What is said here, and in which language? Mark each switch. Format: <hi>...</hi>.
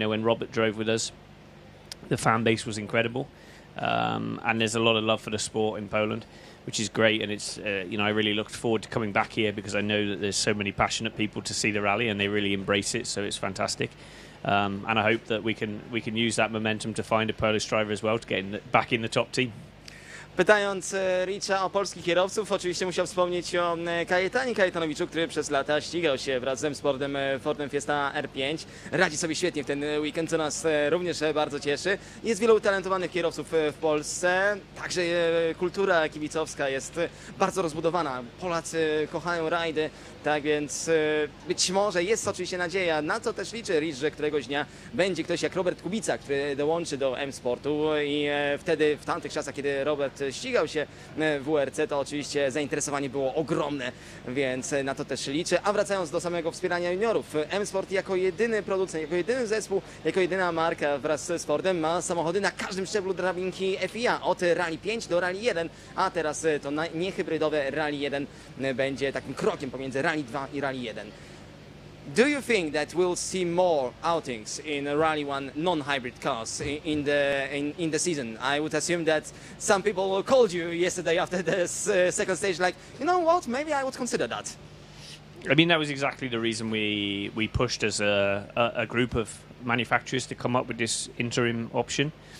<en>You know, when Robert drove with us, the fan base was incredible, and there's a lot of love for the sport in Poland, which is great. And it's you know, I really looked forward to coming back here, because I know that there's so many passionate people to see the rally, and they really embrace it. So it's fantastic. And I hope that we can use that momentum to find a Polish driver as well to get back in the top team.</en> <pl>Pytając Richa o polskich kierowców, oczywiście musiał wspomnieć o Kajetanie Kajetanowiczu, który przez lata ścigał się wraz z M-Sportem Fordem Fiesta R5. Radzi sobie świetnie w ten weekend, co nas również bardzo cieszy. Jest wielu utalentowanych kierowców w Polsce, także kultura kibicowska jest bardzo rozbudowana. Polacy kochają rajdy, tak więc być może jest oczywiście nadzieja, na co też liczy Rich, że któregoś dnia będzie ktoś jak Robert Kubica, który dołączy do M-Sportu i wtedy, w tamtych czasach, kiedy Robert ścigał się w WRC, to oczywiście zainteresowanie było ogromne, więc na to też liczę. A wracając do samego wspierania juniorów, M-Sport jako jedyny producent, jako jedyny zespół, jako jedyna marka wraz z Fordem ma samochody na każdym szczeblu drabinki FIA, od Rally 5 do Rally 1, a teraz to niehybrydowe Rally 1 będzie takim krokiem pomiędzy Rally 2 i Rally 1.</pl> <en>Do you think that we'll see more outings in Rally 1 non-hybrid cars in the season? I would assume that some people called you yesterday after this second stage, like, you know what, maybe I would consider that. I mean, that was exactly the reason we pushed as a group of manufacturers to come up with this interim option.</en>